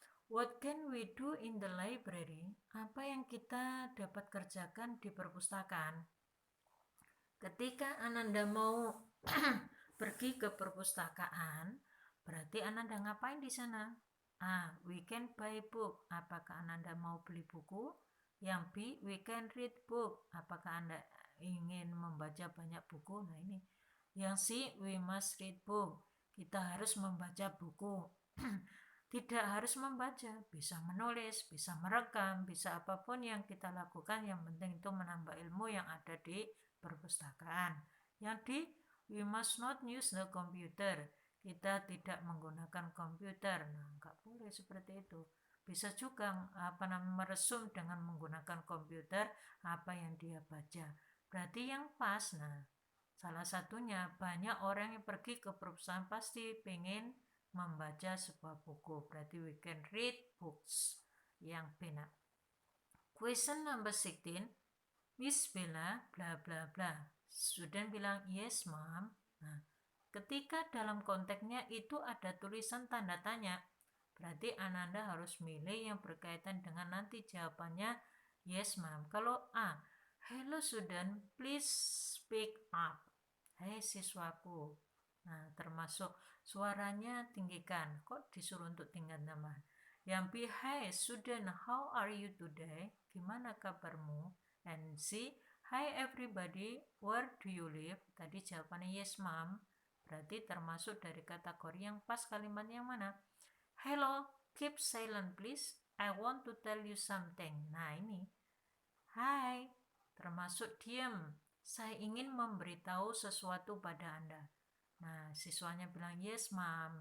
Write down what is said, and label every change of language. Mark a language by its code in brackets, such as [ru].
[en] What can we do in the library? [id] Apa yang kita dapat kerjakan di perpustakaan? Ketika Ananda mau pergi ke perpustakaan, berarti Ananda ngapain di sana? A. [en] We can buy book. [id] Apakah Ananda mau beli buku? Yang B. [en] We can read book. [id] Apakah Anda ingin membaca banyak buku? Nah ini. Yang C. [en] We must read book. [id] Kita harus membaca buku. Tidak harus membaca, bisa menulis, bisa merekam, bisa apapun yang kita lakukan, yang penting itu menambah ilmu yang ada di perpustakaan. Yang di [en] we must not use the computer, [id] kita tidak menggunakan komputer. Nah, nggak boleh seperti itu. Bisa juga meresum dengan menggunakan komputer apa yang dia baca. Berarti yang pas. Nah, salah satunya banyak orang yang pergi ke perpustakaan pasti pengen membaca sebuah buku. [en] Berarti we can read books. [id] Yang benar. [en] Question number 16. Miss Bella bla bla bla. Student bilang yes mom. [id] Nah, ketika dalam konteksnya itu ada tulisan tanda tanya, berarti Ananda harus milih yang berkaitan dengan nanti jawabannya yes mom. Kalau A, [en] hello student, please speak up. [id] Hai siswaku. Nah, termasuk suaranya tinggikan. Kok disuruh untuk tingkat nama? [en] Yang B, hi student, how are you today? [id] Gimana kabarmu? [en] And C, hi everybody, where do you live? [id] Tadi jawabannya yes mom. Berarti termasuk dari kategori yang pas kalimat yang mana? [en] Hello, keep silent please. I want to tell you something. [id] Nah ini. Hai, termasuk diam. Saya ingin memberitahu sesuatu pada Anda. Nah, siswanya bilang [en] yes ma'am.